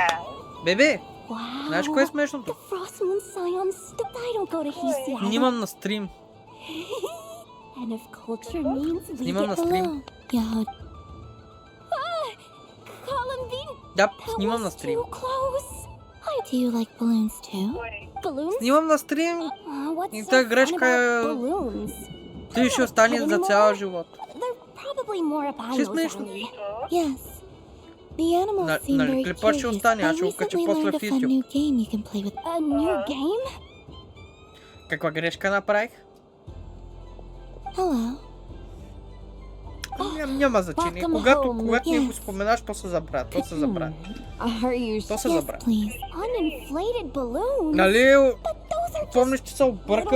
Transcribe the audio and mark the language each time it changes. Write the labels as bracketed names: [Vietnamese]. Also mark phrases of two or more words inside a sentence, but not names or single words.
[Bulgarian] Бебе! Знаеш кое е смешното? Снимам на стрим. Снимам на стрим. Да, снимам на стрим. [English] Do you like balloons too? [Bulgarian] Снимам на стрим и тази грешка ти ще остане за цял живот. Ще смешно. [English] Yes. The animals seem [Bulgarian] Нали [English] very [Bulgarian] клипът ще [English] curious. [Bulgarian] остане, аз ще го [English] I [Bulgarian] кача [English] recently [Bulgarian] после [English] learned [Bulgarian] в [English] of a [Bulgarian] YouTube. [English] new game you can play with. A new game? [Bulgarian] Каква грешка направих? [English] Hello. [Bulgarian] Няма значение. Когато ми го споменаш, то се забравя. То се забравя. [English] Uninflated balloons. [Bulgarian] Нали, помниш, че се обърках?